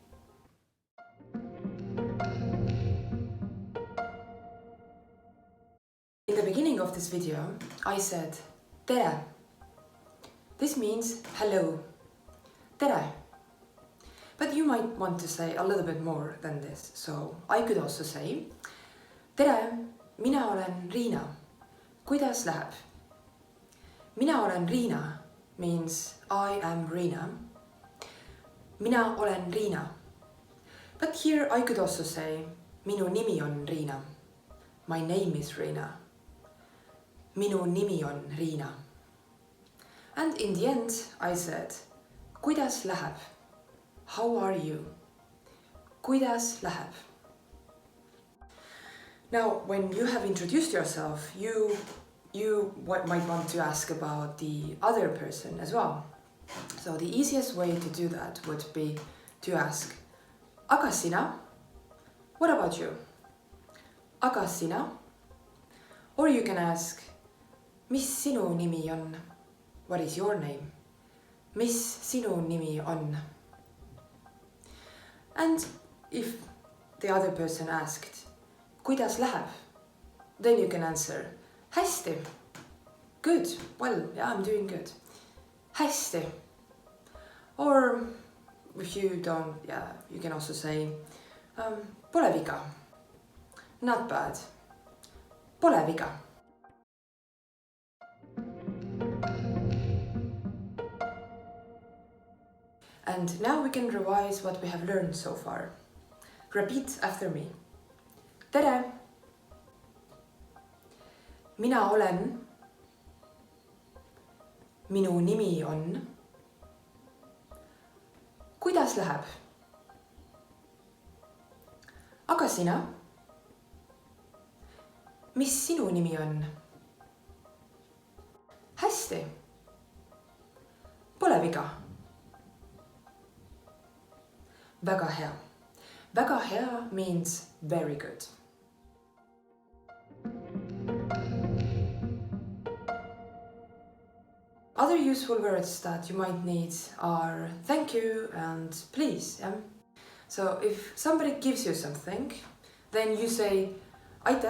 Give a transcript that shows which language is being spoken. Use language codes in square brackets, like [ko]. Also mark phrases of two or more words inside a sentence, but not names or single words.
[en] In the beginning of this video, I said tere. This means hello. Tere. But you might want to say a little bit more than this, so I could also say [et] tere, mina olen Riina. Kuidas läheb? Mina olen Riina [en] means I am Riina. [et] Mina olen Riina. [en] But here I could also say [et] minu nimi on Riina. [en] My name is Riina. [et] Minu nimi on Riina. [en] And in the end, I said, [et] kuidas läheb? [en] How are you? [et] Kuidas läheb? [en] Now, when you have introduced yourself, you might want to ask about the other person as well. So the easiest way to do that would be to ask, [et] aga sina? [en] What about you? [et] Aga sina? [en] Or you can ask, [et] mis sinu nimi on? [en] What is your name? [et] Mis sinu nimi on? [en] And if the other person asked, [et] kuidas läheb? [en] Then you can answer, hästi. Good. Well, yeah, I'm doing good. Hästi. Or if you don't, you can also say, [et] pole viga. [en] Not bad. [et] Pole viga. [en] And now we can revise what we have learned so far. Repeat after me. Tere! [et] Mina olen. Minu nimi on. Kuidas läheb? Aga sina? Mis sinu nimi on? Hästi. Pole viga. Väga hea. Väga hea [en] means very good. Other useful words that you might need are thank you and please. So if somebody gives you something, then you say aitäh.